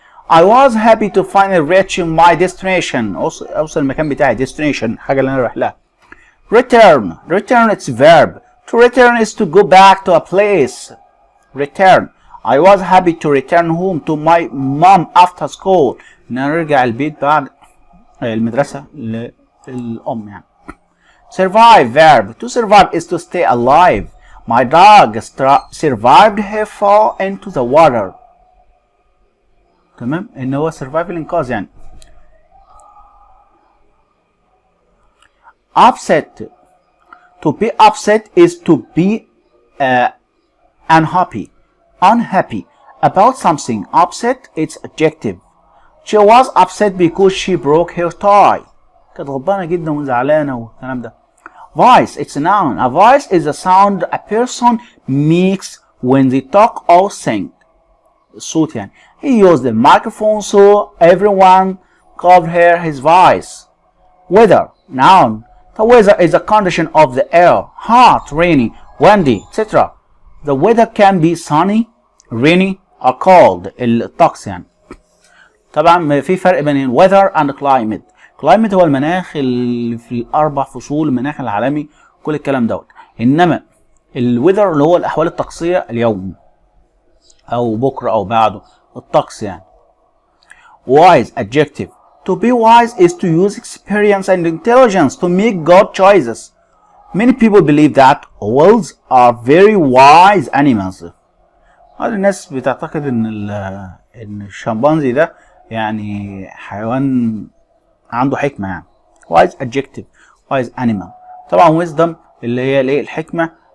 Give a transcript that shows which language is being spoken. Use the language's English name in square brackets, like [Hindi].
[English] I was happy to finally reach my destination. [Arabic] أوصل المكان بتاعي. Destination. حاجة اللي أنا رايح لها. Return. [English] Return it's verb. To return is to go back to a place. Return. I was happy to return home to my mom after school. [Arabic] إن أنا أرجع البيت بعد المدرسة للأم يعني. [English] Survive. Verb. To survive is to stay alive. My dog survived her fall into the water. [Arabic] تمام. إن هو survive الإنقاذ يعني. [English] Upset. To be upset is to be unhappy. Unhappy about something. Upset it's adjective. She was upset because she broke her tie. [Arabic] كانت غضبانة جدا وزعلانة والكلام ده. [English] Voice it's a noun. A voice is a sound a person makes when they talk or sing. [Arabic] الصوت يعني. [English] He used the microphone so everyone could hear his voice. Weather. Noun. The weather is a condition of the air. Hot, rainy, windy, etc. The weather can be sunny, rainy, or cold. [Arabic] الطقس يعني. طبعا في فرق بين [English] weather and climate. [Arabic] climate هو المناخ اللي في الأربع فصول المناخ العالمي كل الكلام دوت. إنما الويذر اللي هو الأحوال الطقسية اليوم أو بكرة أو بعده الطقس يعني. [English] Wise adjective. To be wise is to use experience and intelligence to make good choices. Many people believe that owls are very wise animals. [Arabic] هذه الناس بتعتقد إن الشمبانزي ده يعني حيوان عنده حكمة يعني. [English] Wise adjective. Wise animal. [Arabic] طبعا wisdom اللي هي الايه الحكمة.